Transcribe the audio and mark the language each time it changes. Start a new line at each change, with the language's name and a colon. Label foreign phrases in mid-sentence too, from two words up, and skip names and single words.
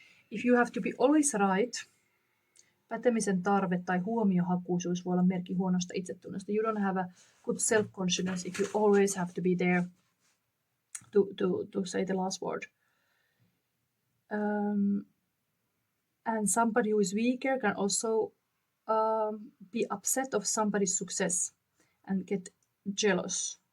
English: If you have to be always right,
Finnish: pätemisen tarve tai huomiohakuisuus voi olla merkki huonosta itsetunnosta.
English: You don't have a good self-confidence if you always have to be there to say the last word. And somebody who is weaker can also be upset of somebody's success and get jealous.